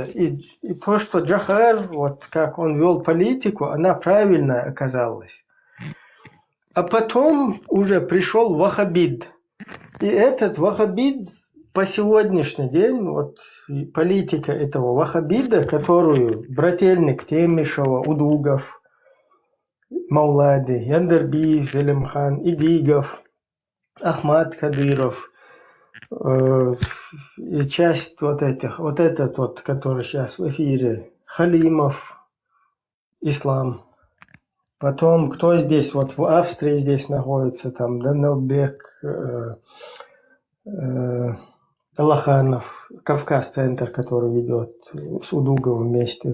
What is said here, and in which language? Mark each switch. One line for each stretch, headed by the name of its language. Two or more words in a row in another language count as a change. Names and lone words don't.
Russian: И то, что Джахар, вот как он вел политику, она правильная оказалась. А потом уже пришел ваххабид. И этот ваххабид по сегодняшний день, вот политика этого ваххабида, которую брательник Темишева, Удугов, Маулади, Яндербиев, Зелимхан, Идигов, Ахмад Кадыров, и часть вот этот вот, который сейчас в эфире, Халимов, Ислам. Потом, кто здесь, вот в Австрии здесь находится, там Данелбек, Аллаханов, Кавказ-центр, который ведет с Удуговым вместе.